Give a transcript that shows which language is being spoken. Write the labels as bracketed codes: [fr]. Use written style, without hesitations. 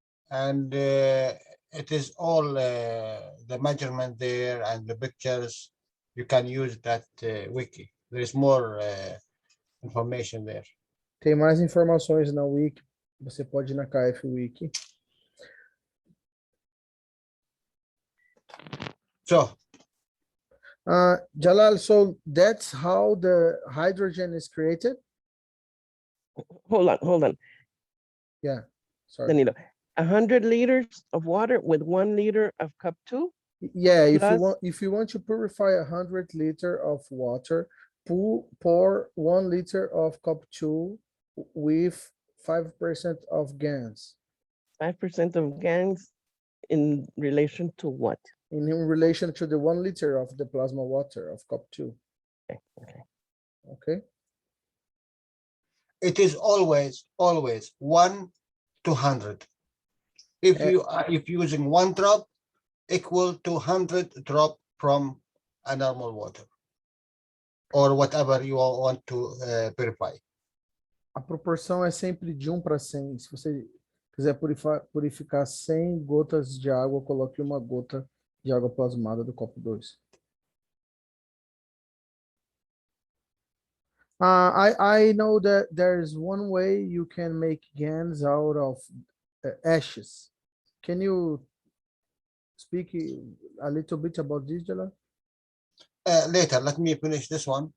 [en] and it is all the measurement there and the pictures. You can use that wiki. There is more information there. [pt] Tem mais informações na Wiki. Você pode ir na KF Wiki. [en] So, Jalal, so that's how the hydrogen is created? Hold on. Yeah, sorry. Danilo, 100 liters of water with 1 liter of cup 2. Yeah, Plus- if you want to purify 100 liter of water, pour 1 liter of cup 2 with 5% of GANs. 5% of GANs in relation to what? In relation to the 1 liter of the plasma water of cup 2. Okay. it is always 1 to 100. If using 1 drop equal to 100 drop from a normal water or whatever you want to purify. [pt] A proporção é sempre de 1 para 100. Se você quiser purificar 100 gotas de água, coloque 1 gota de água plasmada do copo 2. [en] I know that there's one way you can make GANs out of ashes. Can you speak a little bit about this, Jalal? Later, let me finish this one